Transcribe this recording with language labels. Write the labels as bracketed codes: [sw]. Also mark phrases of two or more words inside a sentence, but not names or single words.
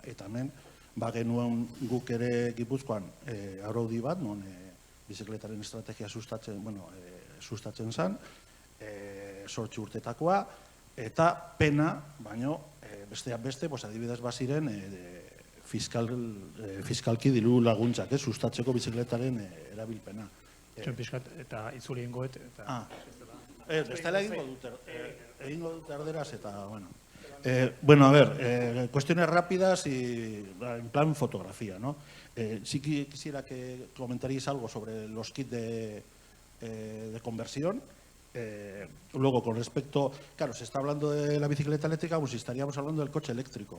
[eu] Eta hemen, genuen guk ere Gipuzkoan araudi bat, non bizikletaren estrategia sustatzen zen, 8 urtetakoa, eta pena, baino, besteak beste, adibidez baziren fiskalki diru laguntzak, sustatzeko bizikletaren erabilpena. Eta itzuli ingoet. Bestela egingo dut erderaz eta, bueno. Bueno, [es] a ver, cuestiones rápidas y en plan fotografía, ¿no? Sí quisiera que comentaríais algo sobre los kits de conversión. Luego, con respecto, claro, se está hablando de la bicicleta eléctrica, pues estaríamos hablando del coche eléctrico.